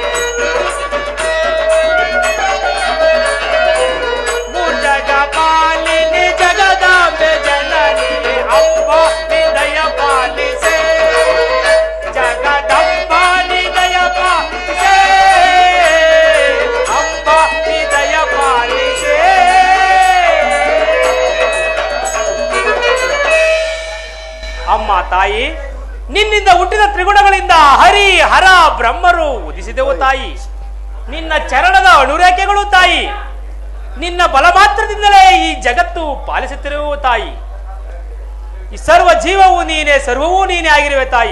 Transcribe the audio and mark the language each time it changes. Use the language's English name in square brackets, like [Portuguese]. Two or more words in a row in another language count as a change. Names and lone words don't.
[Kannada] ಭುಜಗ ಪಾಲಿನಿ ಜಗದಾಂಬೆ ಜನನಿ ಅಂಬ ಹೃದಯ ಪಾಲಿಸೆ ಜಗದಂಬ ಹೃದಯ ಪಾಲಿಸೆ ಅಂಬ ಹೃದಯ ಪಾಲಿಸೆ. ಅಮ್ಮ ತಾಯಿ, ನಿನ್ನಿಂದ ಹುಟ್ಟಿದ ತ್ರಿಗುಣಗಳಿಂದ ಹರಿ ಹರ ಬ್ರಹ್ಮರು ಉದಿಸಿದೆವು ತಾಯಿ. ನಿನ್ನ ಚರಣದ ಅಣುರೇಖೆಗಳು ತಾಯಿ, ನಿನ್ನ ಬಲಮಾತ್ರದಿಂದಲೇ ಈ ಜಗತ್ತು ಪಾಲಿಸುತ್ತಿರುವು ತಾಯಿ. ಈ ಸರ್ವ ಜೀವವು ನೀನೇ, ಸರ್ವವೂ ನೀನೇ ಆಗಿರುವೆ ತಾಯಿ.